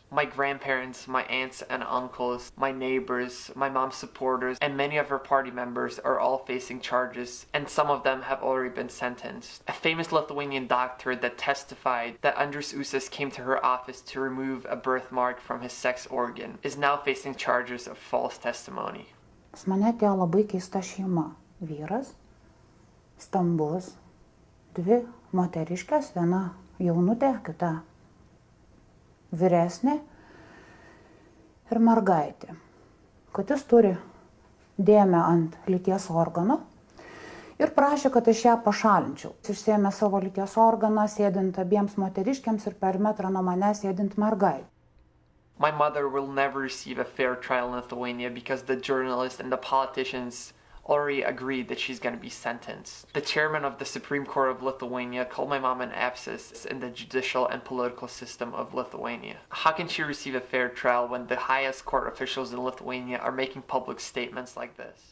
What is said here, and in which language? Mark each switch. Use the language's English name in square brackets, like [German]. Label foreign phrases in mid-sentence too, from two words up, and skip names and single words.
[English] My grandparents, my aunts and uncles, my neighbors, my mom's supporters, and many of her party members are all facing charges, and some of them have already been sentenced. A famous Lithuanian doctor that testified that Drąsius came to her office to remove a birthmark from his sex organ is now facing charges of false testimony. [Lithuanian] Pas mane atėjo labai keista šeima. Vyras, stambus, dvi moteriškės, viena jaunutė, kita vyresnė ir mergaitė. Kad jis turi dėmę ant lyties organo ir prašė, kad aš ją pašalinčiau. Jis išsėmė savo lyties organą, sėdint abiems moteriškiams ir per metrą nuo manęs sėdint mergaitė. [English] My mother will never receive a fair trial in Lithuania because the journalists and the politicians already agreed that she's going to be sentenced. The chairman of the Supreme Court of Lithuania called my mom an abscess in the judicial and political system of Lithuania. How can she receive a fair trial when the highest court officials in Lithuania are making public statements like this?